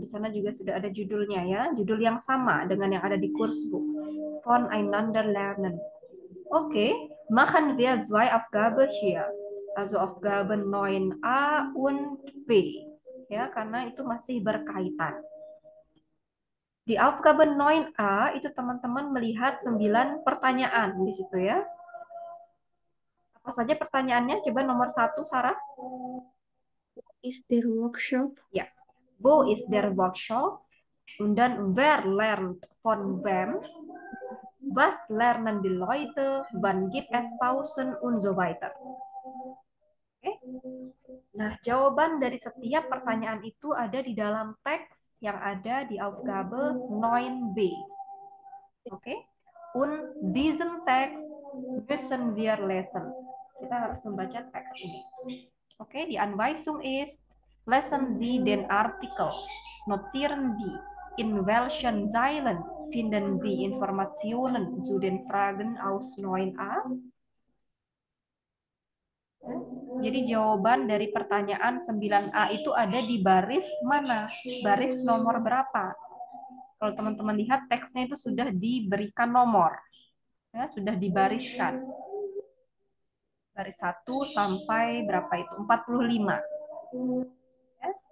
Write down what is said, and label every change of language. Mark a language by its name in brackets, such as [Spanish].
[Indonesian] Di sana juga sudah ada judulnya ya. Judul yang sama dengan yang ada di kursbuku. [German] Voneinander lernen. Okay, machen wir zwei Aufgaben hier. Also Aufgabe 9a und B. [Indonesian] Ya, karena itu masih berkaitan. Di Aufgabe 9a itu teman-teman melihat 9 pertanyaan di situ ya. Apa saja pertanyaannya? Coba nomor 1, Sarah. [English] Is there workshop? [German] Ya. Wo ist der Workshop? Und dann wer lernt von wem? Was lernen die Leute? Wann gibt es Pausen? Und so weiter. Oke. [Indonesian] Nah, jawaban dari setiap pertanyaan itu ada di dalam teks yang ada di Aufgabe 9b. Oke. [German] Und diesen Text müssen wir lesen. [Indonesian] Kita harus membaca teks ini. [German] Oke, die Anweisung ist, lesen Sie den Artikel. Notieren Sie, in welchen Zeilen finden Sie Informationen zu den Fragen aus 9a? [Indonesian] Jadi jawaban dari pertanyaan 9a itu ada di baris mana? Baris nomor berapa? Kalau teman-teman lihat teksnya itu sudah diberikan nomor. Ya, sudah dibariskan. Baris 1 sampai berapa itu? 45. Ya.